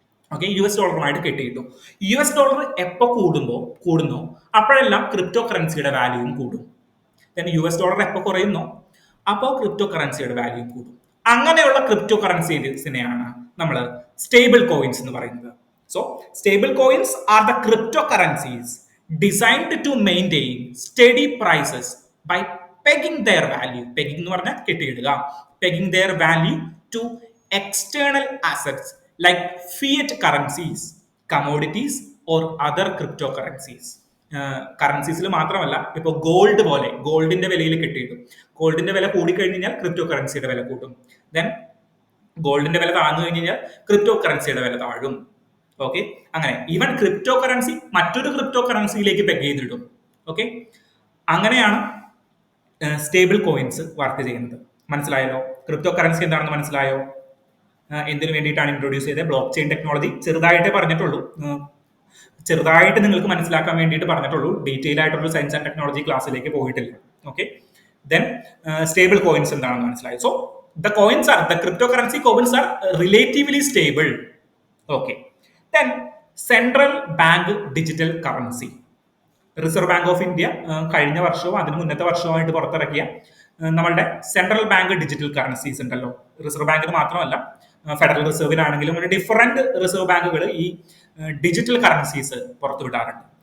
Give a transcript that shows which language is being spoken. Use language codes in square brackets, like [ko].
[ml] Okay, $US കെട്ടിയിട്ടു. $US എപ്പോൾ കൂടുന്നോ അപ്പോഴെല്ലാം crypto കറൻസിയുടെ വാല്യൂവും കൂടും. $US എപ്പോൾ കുറയുന്നോ അപ്പോൾ ക്രിപ്റ്റോ കറൻസിയുടെ വാല്യൂവും കൂടും. അങ്ങനെയുള്ള ക്രിപ്റ്റോ കറൻസീസിനെയാണ് നമ്മൾ സ്റ്റേബിൾ കോയിൻസ് എന്ന് പറയുന്നത്. [en] So stable coins are the cryptocurrencies designed to maintain steady prices by pegging their value. [ml] Pegging എന്ന് പറഞ്ഞാൽ കെട്ടിയിടുക. [en] Pegging their value to external assets like fiat currencies, commodities or other cryptocurrencies. [ml] കറൻസീസിൽ മാത്രമല്ല, ഇപ്പോൾ gold പോലെ ഗോൾഡിന്റെ വിലയിൽ കെട്ടിയിടും. ഗോൾഡിന്റെ വില കൂടിക്കഴിഞ്ഞാൽ ക്രിപ്റ്റോ കറൻസിയുടെ വില കൂട്ടും. ദെൻ ഗോൾഡിന്റെ വില താഴ്ന്നു കഴിഞ്ഞാൽ ക്രിപ്റ്റോ കറൻസിയുടെ വില താഴും. ഓക്കെ, അങ്ങനെ ഈവൻ ക്രിപ്റ്റോ കറൻസി മറ്റൊരു ക്രിപ്റ്റോ കറൻസിയിലേക്ക് പെഗ് ചെയ്തിടും. ഓക്കെ, അങ്ങനെയാണ് സ്റ്റേബിൾ കോയിൻസ് വർക്ക് ചെയ്യുന്നത്. മനസ്സിലായല്ലോ? ക്രിപ്റ്റോ കറൻസി എന്താണെന്ന് മനസ്സിലായോ? എന്തിനു വേണ്ടിയിട്ടാണ് ഇൻട്രൊഡ്യൂസ് ചെയ്തത്? ബ്ലോക്ക് ചെയിൻ ടെക്നോളജി ചെറുതായിട്ടേ പറഞ്ഞിട്ടുള്ളൂ, ചെറുതായിട്ട് നിങ്ങൾക്ക് മനസ്സിലാക്കാൻ വേണ്ടിയിട്ട് പറഞ്ഞിട്ടുള്ളൂ. ഡീറ്റെയിൽ ആയിട്ടുള്ള സയൻസ് ആൻഡ് ടെക്നോളജി ക്ലാസ്സിലേക്ക് പോയിട്ടില്ല. ഓക്കെ, ദെൻ സ്റ്റേബിൾ കോയിൻസ് എന്താണെന്ന് മനസ്സിലായി. [en] So the cryptocurrency coins are relatively stable. Okay. [ml] Then central bank digital currency. Reserve bank of India കഴിഞ്ഞ വർഷവും അതിന് മുന്നത്തെ വർഷവുമായിട്ട് പുറത്തിറക്കിയ നമ്മളുടെ സെൻട്രൽ ബാങ്ക് ഡിജിറ്റൽ കറൻസീസ് ഉണ്ടല്ലോ. റിസർവ് ബാങ്കിന് മാത്രമല്ല, ഫെഡറൽ റിസർവിനാണെങ്കിലും ഡിഫറെന്റ് റിസർവ് ബാങ്കുകൾ ഈ ഡിജിറ്റൽ കറൻസീസ് പുറത്തുവിടാറുണ്ട്.